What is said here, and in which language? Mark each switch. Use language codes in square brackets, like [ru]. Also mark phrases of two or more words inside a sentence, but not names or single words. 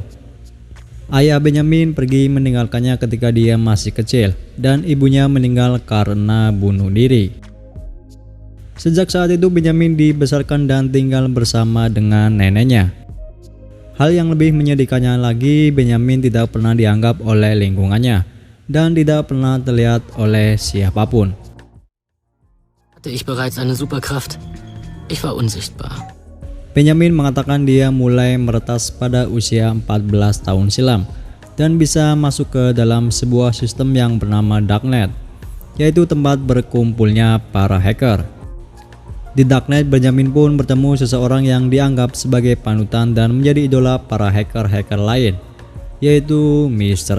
[id] Ayah Benjamin pergi meninggalkannya ketika dia masih kecil dan ibunya meninggal karena bunuh diri. Sejak saat itu Benjamin dibesarkan dan tinggal bersama dengan neneknya. Hal yang lebih menyedihkannya lagi, Benjamin tidak pernah dianggap oleh lingkungannya dan tidak pernah terlihat oleh siapapun. [de] Hatte ich bereits eine Superkraft? Ich war unsichtbar. [id] Benjamin mengatakan dia mulai meretas pada usia 14 tahun silam dan bisa masuk ke dalam sebuah sistem yang bernama Darknet, yaitu tempat berkumpulnya para hacker. Di Darknet, Benjamin pun bertemu seseorang yang dianggap sebagai panutan dan menjadi idola para hacker-hacker lain, yaitu Mr.